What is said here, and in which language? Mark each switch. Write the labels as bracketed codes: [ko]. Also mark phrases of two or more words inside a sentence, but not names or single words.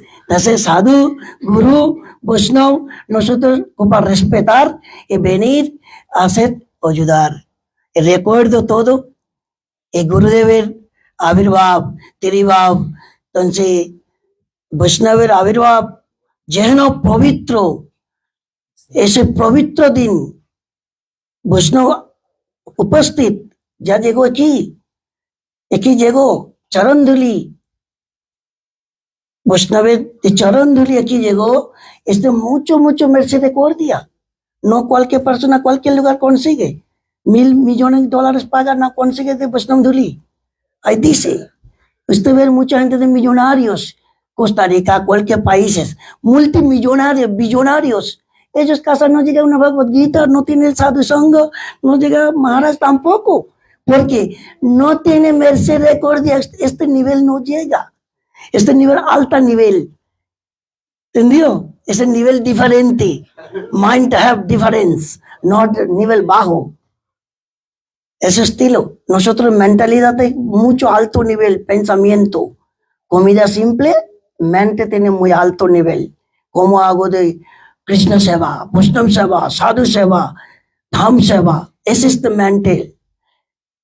[es] Entonces, Sadhu, Guru, Vaishnava, nosotros para respetar y venir a hacer, ayudar. El recuerdo todo, el Gurudev, Avirbhav, Tiribhav, entonces, Vaishnava, Avirbhav, lleno pavitro, [bn] ese পবিত্র দিন, বৈষ্ণব উপস্থিত, [es] ya llegó aquí llegó, Charanduli, Vaishnava de Charanduli aquí llegó, mucho misericordia, no cualquier persona, cualquier lugar consigue. $1,000 millones pagan, no consigue de Vaishnava Dhuli. Ahí dice, usted ve mucha gente de millonarios, Costa Rica, cualquier país, multimillonarios, billonarios. Ellos casi no llegan a una Bhagavad Gita, no tienen el Sadhu Sangha, no llega Maharaj tampoco, porque no tiene misericordia, este nivel no llega, este nivel alto nivel. ¿Entendió? Es el nivel diferente. [en] Mind have difference, not [es] nivel bajo. Ese estilo. Nosotros mentalidad de mucho alto nivel, pensamiento. Comida simple, mente tiene muy alto nivel. Como hago de Krishna Seva, Vaishnava Seva, Sadhu Seva, Dham Seva. Ese es el mental.